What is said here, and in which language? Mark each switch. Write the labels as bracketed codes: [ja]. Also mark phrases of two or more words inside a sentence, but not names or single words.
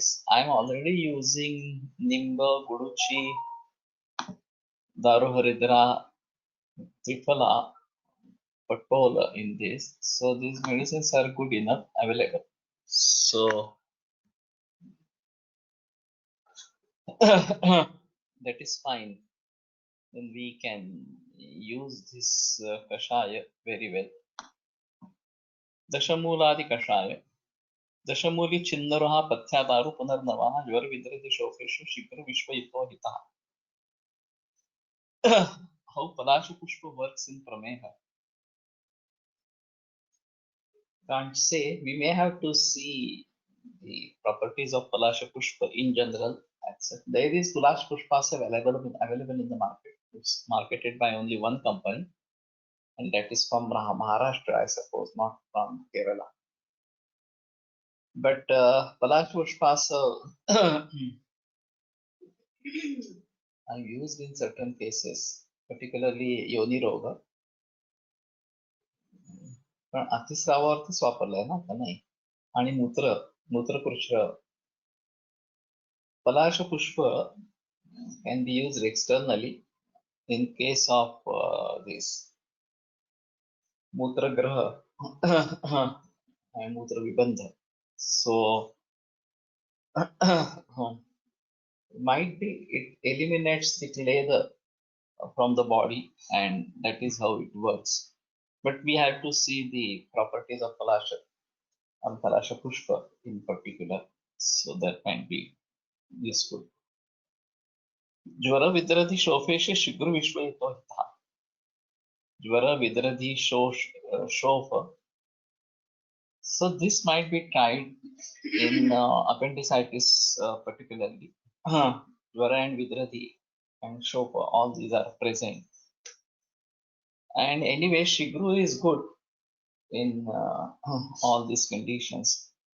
[en] I'm already using Nimba, Guduchi, Daruharidra, Triphala portfolio in this. So these medicines are good enough available. So that is fine. Then we can use this kashaya very well. [sa] दशमूलादि कषाय. दशमूली छिन्नरहा पथ्यादारु पुनर्नवाहा ज्वर विद्रति शोफेषु शिक्र विश्वयितो हितह. [en] How Palasha Pushpa works in Prameha. Can't say. We may have to see the properties of Palasha Pushpa in general. There is Palasha Pushpas available in the market. It's marketed by only one company, and that is from Maharashtra, I suppose, not from Kerala. But Palasha Pushpas are used in certain cases, particularly [sa] योनि रोग. [mr] पण अतिस्रावावरतीच वापरलाय ना आता नाही. आणि मूत्रपुरुष [en] Palasha Pushpa can be used externally in case of this [sa] मूत्र ग्रह [en] and [sa] मूत्र विबन्ध. [en] So might be it eliminates the leather from the body, and that is how it works. But we have to see the properties of Palasha and Palasha Pushpa in particular, so that might be useful. [sa] ज्वर विद्रधि शोफेषे शिग्रु विश्वयितो हित. ज्वर विद्रधि शोफ. [en] So this might be tried in appendicitis particularly. Jvara and Vidradi and Shofa, all these are present. And anyway, Shigru is good in all these conditions.